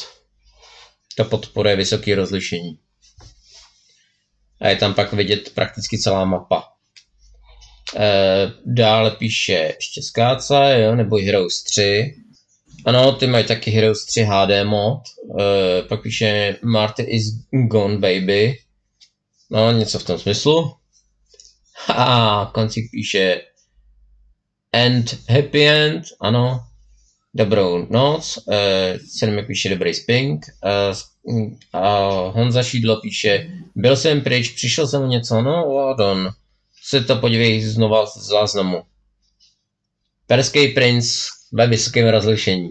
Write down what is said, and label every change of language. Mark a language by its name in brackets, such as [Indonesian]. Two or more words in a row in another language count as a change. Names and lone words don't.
[Czech] To podporuje vysoké rozlišení. A je tam pak vidět prakticky celá mapa. Dále píše ještě Skáca, jo, nebo Heroes 3. Ano, ty mají taky Heroes 3 HD mod. Pak píše [English] Marty is gone baby. [Czech] No, něco v tom smyslu. A koncík píše [English] End happy end, [Czech] ano. Dobrou noc. Sen píše dobrý spink. A Honza Šídlo píše byl jsem pryč, přišel jsem o něco, no Wadon. Se to podívej znova z záznamu. Perský princ ve vysokém rozlišení.